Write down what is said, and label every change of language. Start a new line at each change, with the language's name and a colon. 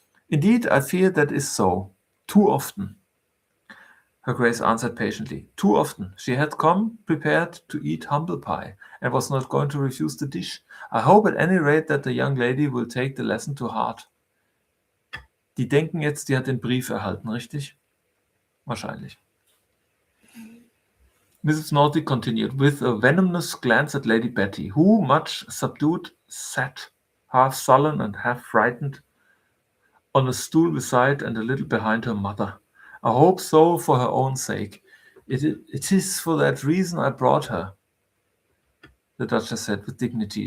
English: Indeed, I fear that is so. Too often. Her Grace answered patiently. Too often. She had come prepared to eat humble pie, and was not going to refuse the dish. I hope at any rate that the young lady will take the lesson to heart.
German: Die denken jetzt, die hat den Brief erhalten, richtig? Wahrscheinlich.
English: Mrs. Northey continued, with a venomous glance at Lady Betty, who, much subdued, sat, half sullen and half frightened, on a stool beside and a little behind her mother. I hope so for her own sake. It is for that reason I brought her, the Duchess said with dignity.